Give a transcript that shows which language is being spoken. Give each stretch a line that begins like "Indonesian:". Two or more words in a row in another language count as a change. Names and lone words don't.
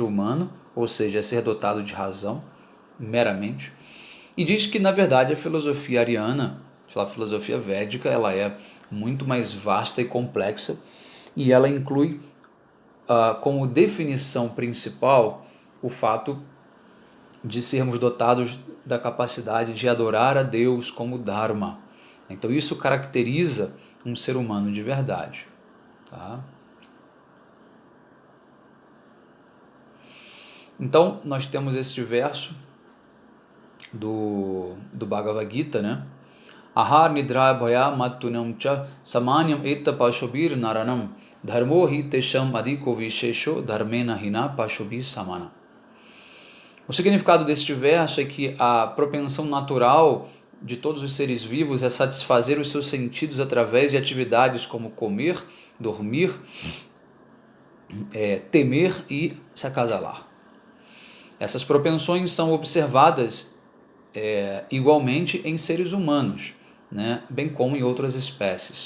Portuguese: humano, ou seja, ser dotado de razão, meramente, e diz que na verdade a filosofia ariana, a filosofia védica, ela é muito mais vasta e complexa, e ela inclui como definição principal o fato de sermos dotados da capacidade de adorar a Deus como Dharma. Então isso caracteriza um ser humano de verdade. Tá? Então nós temos este verso do Bhagavad Gita, né?
Sanskrit: आहार निद्रा भय मैथुनं च सामान्यम् एतत् पशुभिर् नराणाम् धर्मो हि तेषाम् अधिको विशेषो धर्मेण हीना पशुभि समाना.
Portuguese: O significado deste verso é que a propensão natural de todos os seres vivos é satisfazer os seus sentidos através de atividades como comer, dormir, temer e se acasalar. Essas propensões são observadas igualmente em seres humanos, né, bem como em outras espécies.